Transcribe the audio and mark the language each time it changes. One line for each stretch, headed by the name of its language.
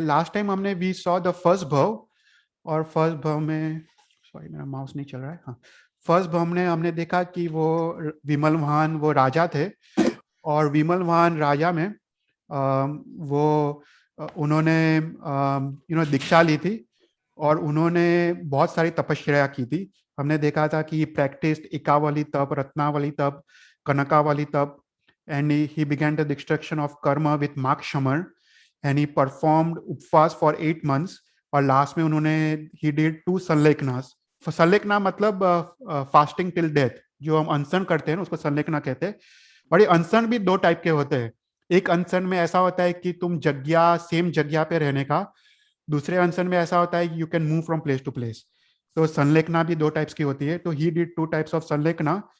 Hindi: Last time हमने
English: we saw the first bhav,
Hindi: और फर्स्ट भव में, सॉरी मेरा माउस नहीं चल रहा है, हाँ, फर्स्ट भव में हमने देखा कि वो विमलवाहन वो राजा थे, और विमलवाहन राजा में वो उन्होंने दीक्षा ली थी, और उन्होंने बहुत सारी तपस्या की थी. हमने देखा था कि
English: Practised Ekavali tap, Ratnavali tap, Kanakavali tap, and he began the destruction of karma with Makshamar, and he performed upvas for 8 months.
Hindi: और लास्ट में उन्होंने
English: he did 2 sallekhanas.
Hindi: संलेखना मतलब
English: Fasting till death.
Hindi: जो हम अनशन करते हैं उसको संलेखना कहते हैं. और ये अनशन भी 2 टाइप के होते हैं. एक अनशन में ऐसा होता है कि तुम सेम जगह पे रहने का. दूसरे अनशन में ऐसा होता है
English: You can move from place to place.
Hindi: तो संलेखना भी 2 टाइप्स की होती है. तो
English: ही did 2 types of sallekhana,